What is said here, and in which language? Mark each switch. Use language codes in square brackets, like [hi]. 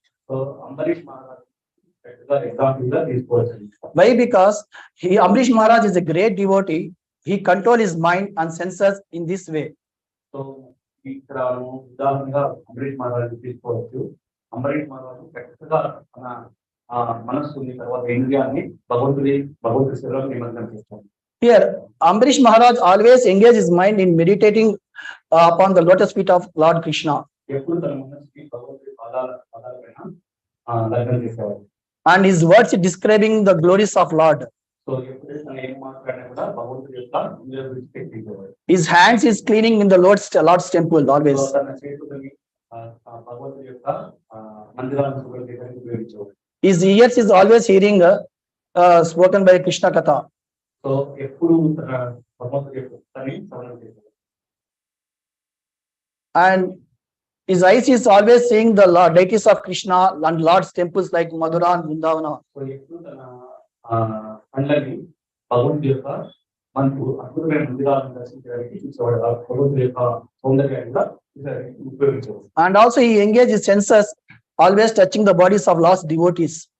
[en] So Ambarish Maharaj example that is person. Why? Because Amrish Maharaj is a great devotee. He control his mind and senses in this way. [te] So ఇక్కడ ఉదాహరణగా అంబరీష్ మహారాజ్ తీసుకోవచ్చు. అంబరీష్ మహారాజు చక్కగా మన మనస్సుని తర్వాత ఇంద్రియాన్ని భగవంతుడి సేవలో నిమగ్నం చేస్తారు. [en] Here, Amrish Maharaj always engage his mind in meditating upon the lotus feet of Lord Krishna. [te] ఎప్పుడు తన మనసుకి భగవంతుడి పాదాలపైన లగ్నం చేసేవారు. [en] And his words describing the glories of Lord. [te] So ఎప్పుడైతే తను ఏం మాట్లాడినా కూడా భగవంతుడి యొక్క ఇంద్రియాల గురించి తెలియజేవారు. [en] His hands is cleaning in the Lord's temple always. [te] తన చేతులని భగవంతుడి యొక్క మందిరాలను శుభ్రపరచడానికి ఉపయోగించేవారు. [en] His ears is always hearing spoken by Krishna Katha. [te] So ఎప్పుడు తన భగవంతుడి యొక్క కథని శ్రవణం చేసేవారు. [en] And his eyes is always seeing the deities of Krishna and Lord's temples like Madhura and Vrindavana. [te] So ఎప్పుడు తన కళ్ళని భగవంతుడి యొక్క అద్భుతమైన మందిరాలను దర్శించడానికి చూసేవాడు. భగవంతుడి యొక్క సౌందర్యంగా ఉపయోగించేవాడు. [en] And also he engaged his senses always touching the bodies of lost devotees.